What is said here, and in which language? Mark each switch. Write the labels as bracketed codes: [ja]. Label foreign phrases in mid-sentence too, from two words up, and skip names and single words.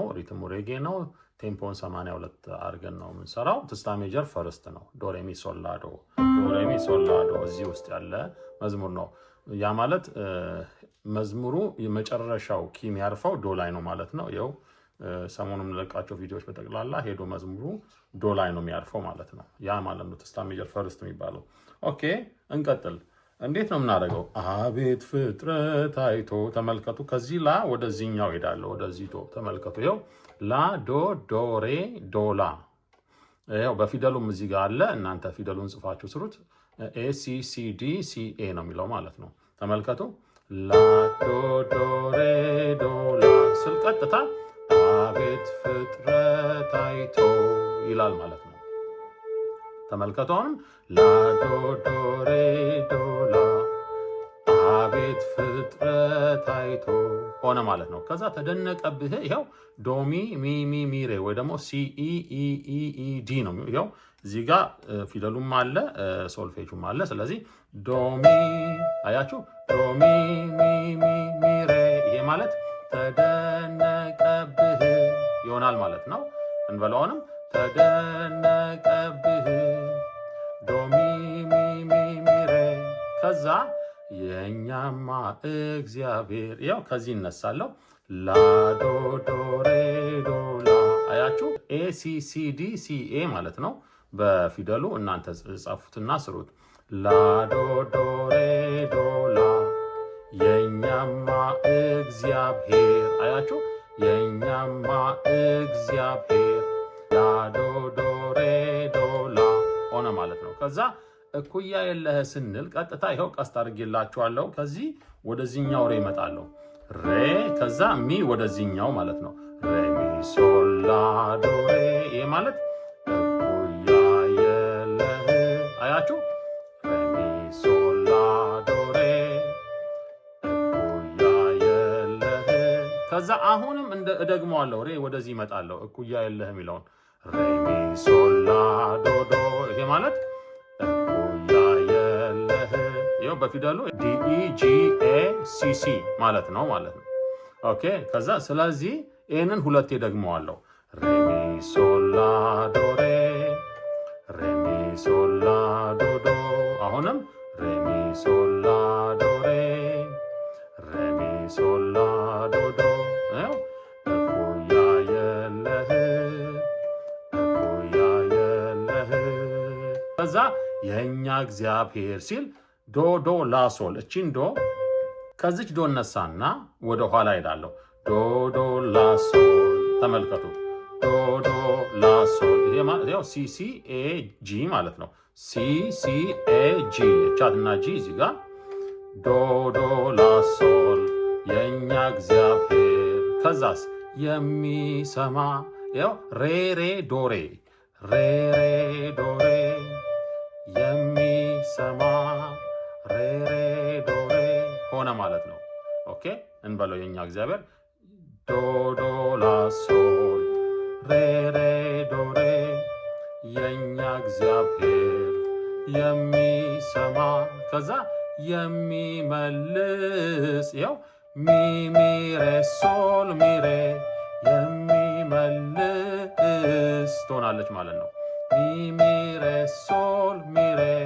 [am] ቴምፖን 82 አድርገን ነው የምንሰራው። ትስታ [en] major first [am] ነው። ዶሬሚ ሶላዶ እዚህ ውስጥ ያለ መዝሙር ነው። ያ ማለት መዝሙሩ የመጨረሻው ኪ የሚያርፈው ዶ ላይ ነው ማለት ነው። ይኸው ሰሞኑን የምንለቃቸው ቪዲዮዎች በጠቅላላ ሄዶ መዝሙሩ ዶ ላይ ነው የሚያርፈው ማለት ነው። ያ ማለት ነው ትስታ [en] major first [am] የሚባለው። ኦኬ እንቀጥል። እንዴት ነው የምናደርገው? አቤት ፍጥረት አይቶ ተመልከቱ። ከዚህ ላ ወደዚህኛው ሄዳለሁ፣ ወደዚህ ዶ ተመልከቱ። ይኸው ላ ዶ ዶ ሬ ዶ ላ። ይኸው በፊደሉም እዚህ ጋር አለ። እናንተ ፊደሉን ጽፋችሁ ስሩት። ኤ ሲ ሲ ዲ ሲ ኤ ነው የሚለው ማለት ነው። ተመልከቱ። ላ ዶ ዶ ሬ ዶ ላ ስል ቀጥታ አቤት ፍጥረት አይቶ ይላል ማለት ነው። ተመልከቱ። አሁንም ላ ዶ ዶ ሬ ዶ ላ አቤት ፍጥረት አይቶ ሆነ ማለት ነው። ከዛ ተደነቀብህ። ይኸው ዶሚ ሚ ሚ ሚ ሬ ወይ ደግሞ ሲ ኢ ኢ ኢ ኢ ዲ ነው። ይኸው እዚህ ጋር ፊደሉም አለ ሶልፌጁም አለ። ስለዚህ ዶሚ አያችሁ፣ ዶሚ ሚ ሚ ሚ ሬ። ይሄ ማለት ተደነቀብህ ይሆናል ማለት ነው። እንበለውንም ተደነቀብህ ዶሚ ሚ ሚ ሚ ሬ። ከዛ የኛማ እግዚአብሔር ያው ከዚህ እነሳለሁ። ላ ዶ ዶ ሬ ዶ ላ አያችሁ፣ ኤ ሲ ሲ ዲ ሲ ኤ ማለት ነው። በፊደሉ እናንተ ጻፉትና ስሩት። ላ ዶ ዶ ሬ ዶ ላ የኛማ እግዚአብሔር አያችሁ፣ የኛማ እግዚአብሔር ላ ዶ ዶ ሬ ዶ ላ ሆነ ማለት ነው። ከዛ እኩያ የለህ ስንል ቀጥታ ይኸው ቀስት አድርጌላችኋለሁ። ከዚህ ወደዚህኛው ሬ እመጣለሁ። ሬ ከዛ ሚ ወደዚህኛው ማለት ነው። ሬ ሚ ሶል ላ ዶ ሬ። ይሄ ማለት እኩያ የለህ አያችሁ። ሬ ሚ ሶል ላ ዶ ሬ እኩያ የለህ። ከዛ አሁንም እደግመዋለሁ። ሬ ወደዚህ እመጣለሁ። እኩያ የለህ የሚለውን ሬ ሚ ሶል ላ ዶ ዶ። ይሄ ማለት ይኸው በፊደሉ ዲኢ ጂኤ ሲሲ ማለት ነው። ኦኬ ከዛ ስለዚህ ይህንን ሁለቴ ደግመዋለሁ። ሬሚ ሶላ ዶሬ ሬሚ ሶላ ዶዶ። አሁንም ሬሚ ሶላ ዶሬ ሬሚ ሶላ ዶዶ። እኩያ የለህ እኩያ የለህ። ከዛ የእኛ እግዚአብሔር ሲል ዶ ዶ ላሶል። እቺን ዶ ከዚች ዶ እነሳና ወደ ኋላ ሄዳለሁ። ዶ ዶ ላሶል ተመልከቱ። ዶ ዶ ላሶል። ይሄ ማለት ያው ሲ ሲ ኤ ጂ ማለት ነው። ሲ ሲ ኤ ጂ ቻትና ጂ እዚህ ጋር ዶ ዶ ላሶል የኛ እግዚአብሔር። ከዛስ የሚሰማ ያው ሬ ሬ ዶሬ ሬ ሬ ዶሬ የሚሰማ ሬ ሬ ዶሬ ሆነ ማለት ነው። ኦኬ እንበለው የኛ እግዚአብሔር ዶ ዶ ላሶል ሬ ሬ ዶሬ የኛ እግዚአብሔር የሚሰማ። ከዛ የሚመልስ ይኸው ሚ ሚ ሬ ሶል ሚ ሬ የሚመልስ ትሆናለች ማለት ነው። ሚ ሚ ሬ ሶል ሚ ሬ